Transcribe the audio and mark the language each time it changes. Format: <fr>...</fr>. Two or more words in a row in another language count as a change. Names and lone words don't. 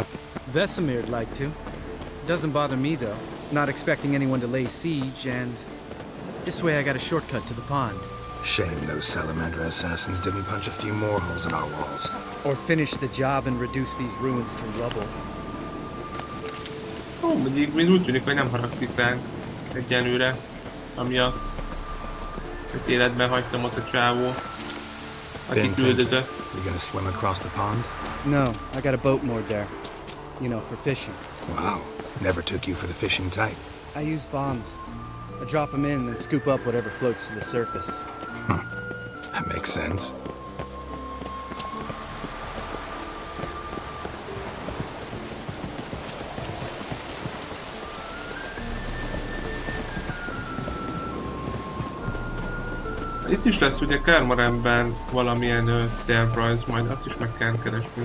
<en>Vesemir'd like to. Doesn't bother me, though. Not expecting anyone to lay siege, and... this way I got a shortcut to the pond. Shame those Salamander assassins didn't punch a few more holes in our walls. Or finish the job and reduce these ruins to rubble.</en> <hu>Ó, még úgy tűnik, hogy nem haragszik ránk egyenlőre, amiatt, hogy életben hagytam ott a csávó, aki küldözött.</hu> <en>You gonna swim across the pond? No, I got a boat moored there. You know, for fishing. Wow. Never took you for the fishing type. I use bombs. I drop them in, then scoop up whatever floats to the surface. That makes sense.</en> <hu>Itt is lesz ugye Kermaremben valamilyen tervrajz, majd azt is meg kell keresnünk.</hu>